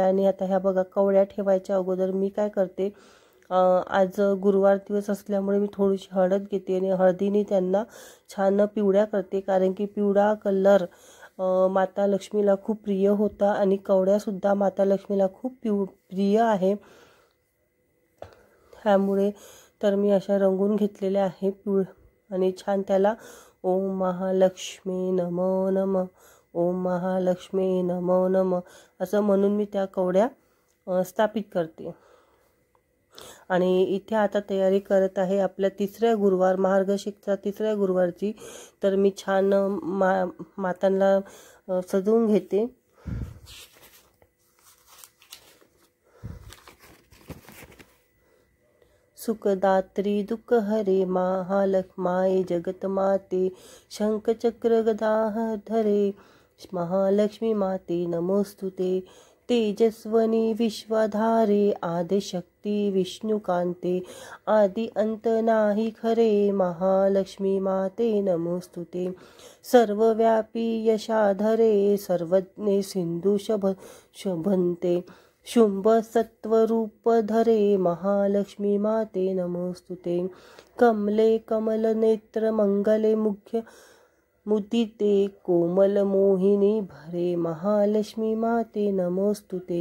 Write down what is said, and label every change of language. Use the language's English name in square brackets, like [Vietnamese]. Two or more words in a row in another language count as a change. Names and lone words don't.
[Marathi] आणि आता ह्या बघा कवड्या ठेवायच्या अगोदर मी काय करते, आज गुरुवार दिवस असल्यामुळे मी थोडीशी हळद घेते आणि हळदीने त्यांना छान पिवळ्या करते, कारण की पिवळा कलर माता लक्ष्मीला खूप प्रिय होता आणि कवड्यासुद्धा माता लक्ष्मीला खूप प्रिय आहे. त्यामुळे तर मी अशा रंगून घेतलेल्या आहे आणि छान त्याला [Sanskrit] ओम महालक्ष्मी नमो नमः, ओम महालक्ष्मी नमो नमः [Marathi] असं म्हणून मी त्या कवड्या स्थापित करते. आणि इथे आता तयारी करत आहे आपल्या 3ऱ्या गुरुवार, मार्गशीर्षचा 3ऱ्या गुरुवारची. तर मी छान मातांना सजवून घेते. सुखदात्री दुःखहरे महालक्ष्माये जगतमाते, शंखचक्र गदाधरे महालक्ष्मी माते नमोस्तुते। तेजस्वनी विश्वधारे आदिशक्ती विष्णुकांते, आदि अंत नाही खरे महालक्ष्मी माते नमोस्तुते। सर्वव्यापी यशाधरे सर्वज्ञे सिंधू शोभन्ते, शुंभ सत्वरूप धरे महालक्ष्मी माते नमोस्तुते। कमले कमल नेत्र मंगले मुख्य मुदिते, कोमल मोहिनी भरे महालक्ष्मी माते नमोस्तुते।